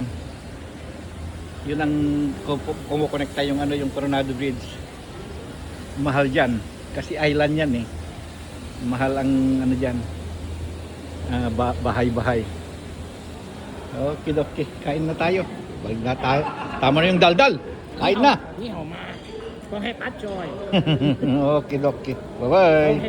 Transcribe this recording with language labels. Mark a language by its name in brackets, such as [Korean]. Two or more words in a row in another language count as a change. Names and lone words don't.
[Filipino] Yun ang kumukonekta yung yung Coronado Bridge. Mahal diyan kasi island yan eh. Mahal ang diyan. Bahay-bahay. Okay. Kain na tayo. Balik na tayo. Tama na yung daldal. Kain na. [Chinese] Ni hao ma. [Vietnamese] Có hết bát rồi. [English] Okay. Bye-bye.